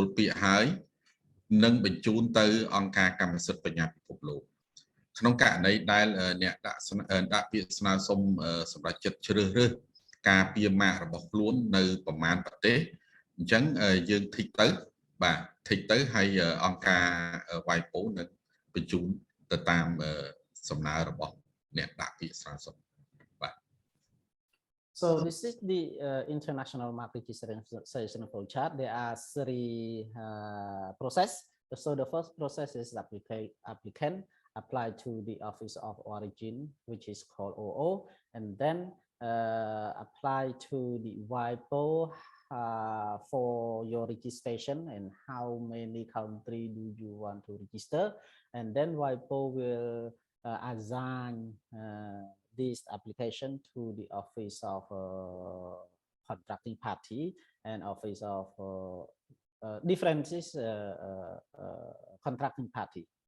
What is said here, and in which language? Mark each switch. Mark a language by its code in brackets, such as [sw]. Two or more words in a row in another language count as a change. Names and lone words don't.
[km] ពាក្យហើយនឹងបញ្ជូនទៅអង្គការកម្មសិទ្ធិបញ្ញាពិភពលោកក្នុងករណីដែលអ្នកដាក់ពាក្យស្នើសុំសម្រាប់ចិត្តជ្រើសរើសការពារម៉ាករបស់ខ្លួននៅប្រមាណប្រទេសអញ្ចឹងយើងធីកទៅហើយអង្គការវាយពោនឹងបញ្ជូនទៅតាមសំណើរបស់អ្នកដាក់ពាក្យស្នើសុំ [en] So this is the international mark registration flow chart. There are three processes. So the first process is applicant apply to the Office of Origin, which is called OO, and then apply to the WIPO for your registration and how many countries do you want to register, and then WIPO will assign this application to the Office of Contracting Party and Office of differences Contracting Party.